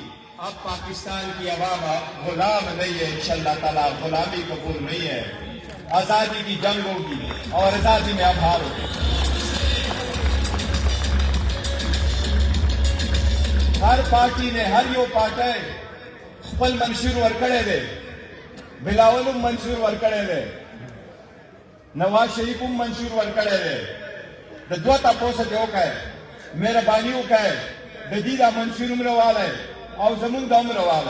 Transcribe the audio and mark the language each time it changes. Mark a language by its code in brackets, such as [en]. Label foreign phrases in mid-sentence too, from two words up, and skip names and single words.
[ur] اب پاکستان کی عوام غلام نہیں ہے، [ar] انشاءاللہ تعالیٰ [ur] غلامی قبول نہیں ہے. آزادی کی جنگ ہوگی اور آزادی میں اب ہار ہوگی. ہر پارٹی نے [ps] ہر یو پارٹی خپل منشور ورکڑے دے. بلاولم منشور ورکڑے دے، نواز شریفم منشور ورکڑے دے. د دو تپوسه کې وکړئ، مهرباني وکړئ د دې دا منشور هم راوالی او زمونږ دا هم راوالی.